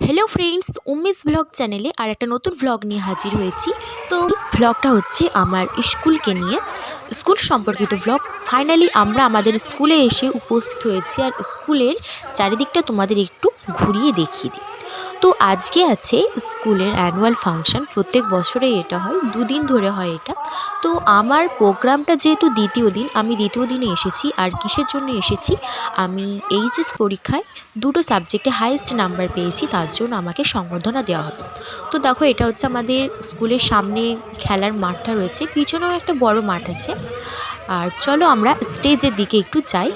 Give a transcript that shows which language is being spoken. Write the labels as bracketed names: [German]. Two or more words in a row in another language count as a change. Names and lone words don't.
[English] hello friends [Bangla] উম্মীস ব্লগ চ্যানেলে আর একটা নতুন ব্লগ নিয়ে হাজির হয়েছি। তো ব্লগটা হচ্ছে আমার স্কুলকে নিয়ে, স্কুল সম্পর্কিত ব্লগ। ফাইনালি আমরা আমাদের স্কুলে এসে উপস্থিত হয়েছি আর স্কুলের চারদিকটা তোমাদের একটু ঘুরিয়ে দেখিয়ে দিই। তো আজকে আছে স্কুলের [English] annual function, [Bangla] , প্রত্যেক বছরে এটা হয়, 2 দিন ধরে হয় এটা। তো আমার প্রোগ্রামটা যেহেতু দ্বিতীয় দিন, আমি দ্বিতীয় দিনে এসেছি। আর কিসের জন্য এসেছি, আমি এইচএস পরীক্ষায় দুটো সাবজেক্টে হাইয়েস্ট নম্বর পেয়েছি, তার জন্য আমাকে সংবর্ধনা দেওয়া হবে। तो देखो এটা হচ্ছে আমাদের স্কুলের সামনে খেলার মাঠটা রয়েছে, পিছনেও একটা বড় মাঠ আছে। আর চলো আমরা স্টেজের দিকে একটু যাই।